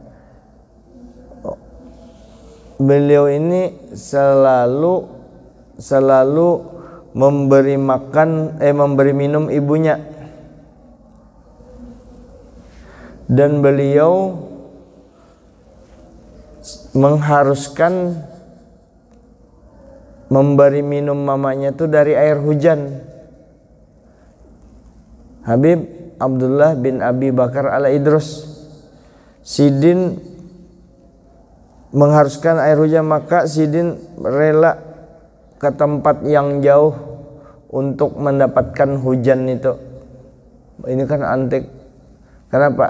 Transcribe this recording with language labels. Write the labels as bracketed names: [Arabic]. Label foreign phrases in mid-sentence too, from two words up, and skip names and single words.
[Indonesian] Beliau ini selalu memberi makan memberi minum ibunya, dan beliau mengharuskan memberi minum mamanya itu dari air hujan. Habib Abdullah bin Abi Bakar Al-Idrus, Sidin mengharuskan air hujan, maka Sidin rela ke tempat yang jauh untuk mendapatkan hujan itu. Ini kan antik. Kenapa?